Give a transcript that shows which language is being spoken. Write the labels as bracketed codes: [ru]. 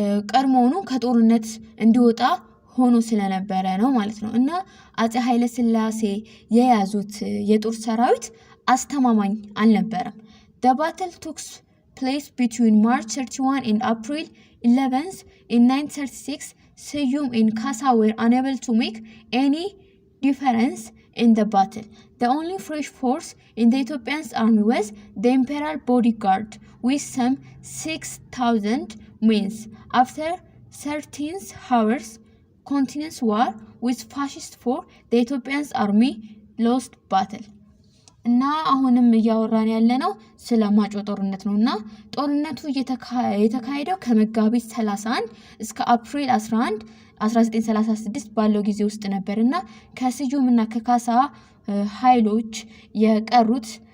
[am] ቀድሞውኑ ከጦርነት እንዲወጣ ሆኖ ስለነበረ ነው ማለት ነው። እና አፄ ኃይለ ሥላሴ የያዙት የጦር ሰራዊት አስተማማኝ አልነበረም። [en] The battle took place between March 31 and April 11 in 936. Sejong and Kasa were unable to make any difference in the battle. The only fresh force in the Ethiopian army was the imperial bodyguard with some 6,000 men. After 13 hours continuous war with fascist force, the Ethiopian army lost battle. [am] እና አሁንም እያወራን ያለነው ስለ ማጮ ጦርነት ነውና ጦርነቱ የተካሄደው ከመጋቢት 31 እስከ አፕሪል 11 1936 ባለው ጊዜ ውስጥ ነበርና ከስዩምና ከካሳ ኃይሎች የቀሩት